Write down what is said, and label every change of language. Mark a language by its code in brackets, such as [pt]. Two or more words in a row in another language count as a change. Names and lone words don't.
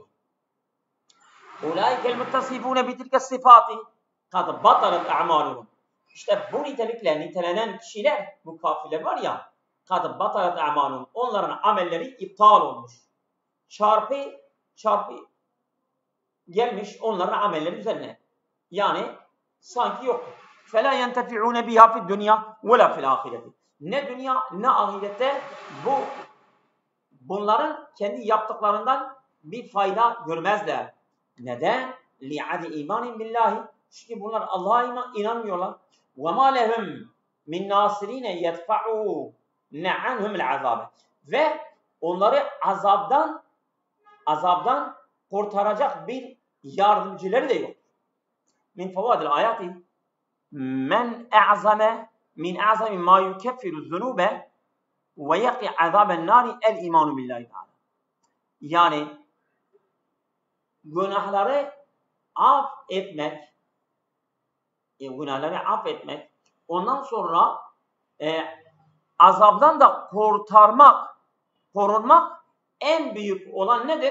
[ar] أولئك المتصفون بتلك الصفات قد بطلت أعمالهم. [tr] İşte bu nitelikle nitelenen kişiler, bu kafirler var ya, [ar] قد بطلت أعمالهم. [tr] Onların amelleri iptal olmuş. Çarpı gelmiş onların amelleri üzerine. Yani sanki yok. [ar] فَلَا يَنْتَفِعُونَ بِهَا فِي الدُّنْيَا وَلَا فِي الْآخِرَةِ. [tr] Ne dünya ne ahirette bunların kendi yaptıklarından bir fayda görmezler. Neden? [ar] لِعَدِ اِيمَانٍ بِاللّٰهِ. [tr] Çünkü bunlar Allah'a inanmıyorlar. [ar] وَمَا لَهُمْ مِنْ نَاصِرِينَ يَدْفَعُوا نَعَنْهُمُ الْعَذَابِ. [tr] Ve onları azaptan kurtaracak bir yardımcıları da yok. [ar] من فوائد الآية من أعظم من أعظم ما يكفر الذنوب و يقي عذاب النار الإيمان بالله تعالى. [tr] Yani günahları affetmek, ondan sonra azaptan da korunmak en büyük olan nedir?